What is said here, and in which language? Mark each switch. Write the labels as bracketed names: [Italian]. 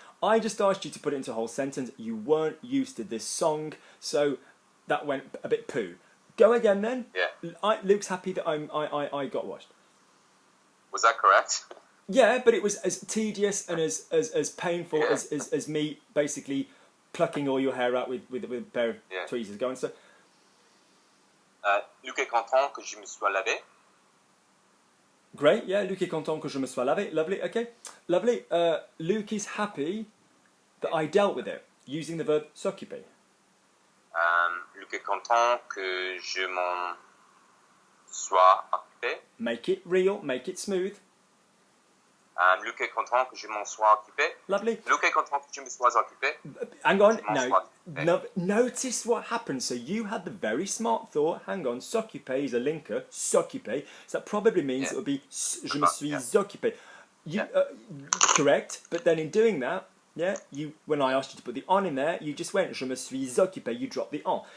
[English] I just asked you to put it into a whole sentence. You weren't used to this song, so that went a bit poo. Go again then. Yeah. Luke's happy that I got washed. Was that correct? Yeah, but it was as tedious and as painful Yeah. as me basically plucking all your hair out with a pair of Yeah. tweezers going. So [French] Luc est content que je me sois lavé. [English] great, yeah. [French] Luke est content que je me sois lavé. [English] Lovely, okay, lovely. Luke is happy that I dealt with it using the verb s'occuper. [French] Luc est content que je m'en sois occupé. [English] Make it real, make it smooth. [French] Luc est content que je m'en sois occupé. [English] Lovely. [French] Luc est content que je me sois occupé. [English] Hang on, [French] Je m'en [English] no, [French] sois occupé. [English] no. Notice what happened. So you had the very smart thought. Hang on, s'occuper is a linker. S'occuper. So that probably means Yeah. it would be [French] je me suis [English] Yeah. [French] occupé. [English] You correct, but then in doing that, yeah, when I asked you to put the on in there, you just went [French] je me suis occupé. [English] You dropped the on.